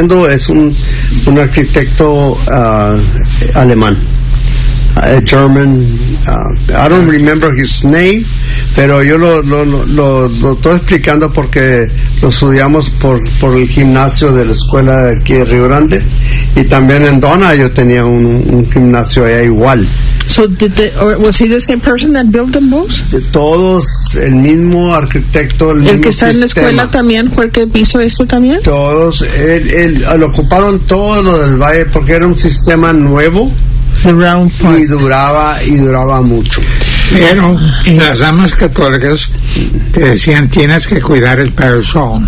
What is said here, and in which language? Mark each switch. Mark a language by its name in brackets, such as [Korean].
[Spanish] Y es un arquitecto alemán. [English] A German. I don't remember his name, [Spanish] pero yo lo estoy explicando porque lo estudiamos por el gimnasio de la escuela de aquí de Río Grande, y también en Donna yo tenía un gimnasio allá igual. [English] So was he the same person that built the moves? [Spanish] Todos el mismo arquitecto, el mismo que está En la escuela también fue el que hizo esto también. Todos lo ocuparon todo lo del valle porque era un sistema nuevo. [English] The round part. [Spanish] Y duraba mucho. Pero las damas católicas te decían, tienes que cuidar el parish hall.